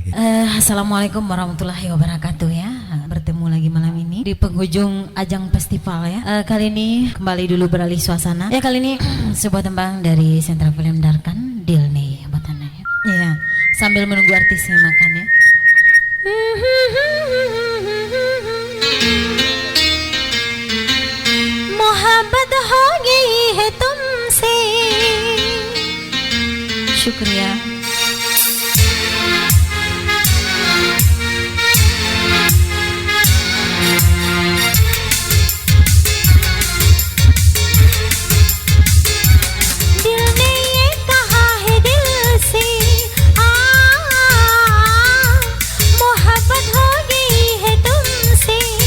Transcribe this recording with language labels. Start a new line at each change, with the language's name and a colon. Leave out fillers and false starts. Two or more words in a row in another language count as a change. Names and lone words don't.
Arabic: السلام عليكم ورحمة الله وبركاته
Indonesian: ya. Bertemu lagi malam ini di penghujung ajang festival ya. Kali ini kembali dulu beralih suasana. Ya kali ini sebuah tembang dari Sentra Film Darkan, Deal nih buat Anda ya. Iya, sambil menunggu artisnya makan ya.
Hindi: मोहब्बत हो गई है तुमसे शुक्रिया दिल ने ये कहा है दिल से मोहब्बत हो गई है तुमसे